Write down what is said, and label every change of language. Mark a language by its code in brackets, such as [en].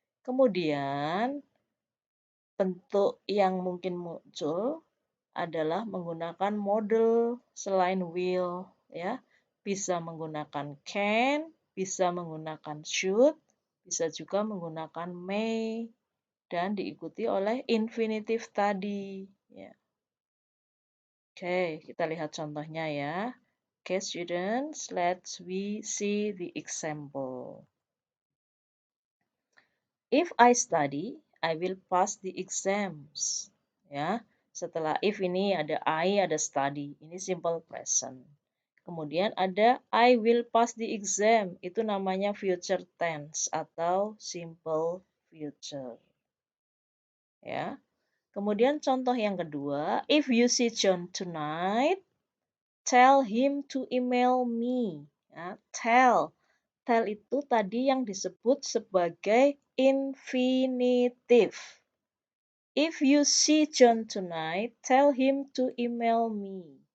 [id] Kemudian bentuk yang mungkin muncul adalah menggunakan model selain will ya. Bisa menggunakan can, bisa menggunakan should, bisa juga menggunakan may dan diikuti oleh infinitif tadi ya. Oke, kita lihat contohnya ya. [en] Okay, students, let's we see the example. If I study, I will pass the exams. [id] Ya, setelah if ini ada I, ada study. Ini simple present. Kemudian ada [en] I will pass the exam. [id] Itu namanya future tense atau simple future. Ya. Kemudian contoh yang kedua, [en] if you see John tonight, tell him to email me. [id] Ya, tell. Tell itu tadi yang disebut sebagai infinitive. [en] If you see John tonight, tell him to email me.